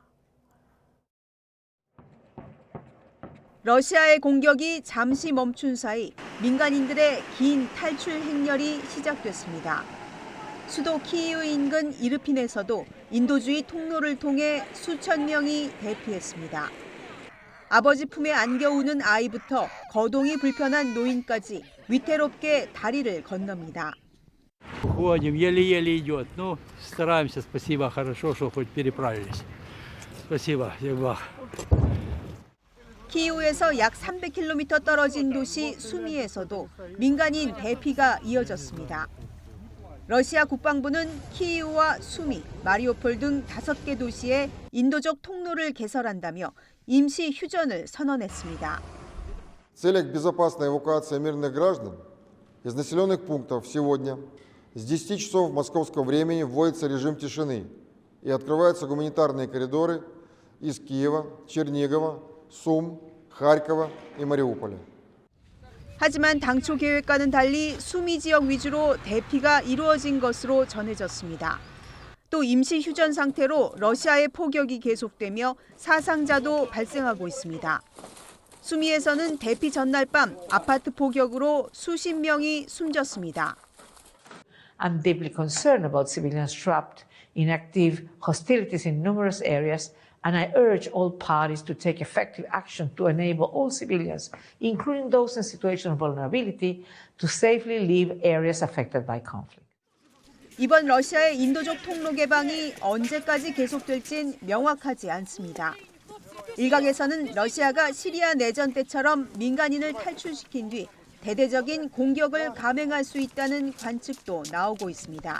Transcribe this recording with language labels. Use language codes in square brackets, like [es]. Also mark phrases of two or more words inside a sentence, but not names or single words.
[ko] 러시아의 공격이 잠시 멈춘 사이 민간인들의 긴 탈출 행렬이 시작됐습니다. 수도 키이우 인근 이르핀에서도 인도주의 통로를 통해 수천 명이 대피했습니다. 아버지 품에 안겨 우는 아이부터 거동이 불편한 노인까지 위태롭게 다리를 건넙니다. [ru] Ходим, еле-еле идет. Ну, стараемся, спасибо, хорошо, что хоть переправились. Спасибо, Евбах. [ko] 키이우에서 약 300km 떨어진 도시 수미에서도 민간인 대피가 이어졌습니다. 러시아 국방부는 키이우와 수미, 마리오폴 등 5개 도시에 인도적 통로를 개설한다며 임시 휴전을 선언했습니다. [ru] В целях безопасной эвакуации мирных граждан из населенных пунктов сегодня с 10 часов московского времени вводится режим тишины и открываются гуманитарные коридоры из Киева, Чернигова, Сум, Харькова и Мариуполя. [ko] 하지만 당초 계획과는 달리 수미 지역 위주로 대피가 이루어진 것으로 전해졌습니다. 또 임시 휴전 상태로 러시아의 포격이 계속되며 사상자도 발생하고 있습니다. 수미에서는 대피 전날 밤 아파트 포격으로 수십 명이 숨졌습니다. [en] I'm deeply concerned about civilians trapped in active hostilities in numerous areas, and I urge all parties to take effective action to enable all civilians, including those in situations of vulnerability, to safely leave areas affected by conflict. [ko] 이번 러시아의 인도적 통로 개방이 언제까지 계속될진 명확하지 않습니다. 일각에서는 러시아가 시리아 내전 때처럼 민간인을 탈출시킨 뒤 대대적인 공격을 감행할 수 있다는 관측도 나오고 있습니다.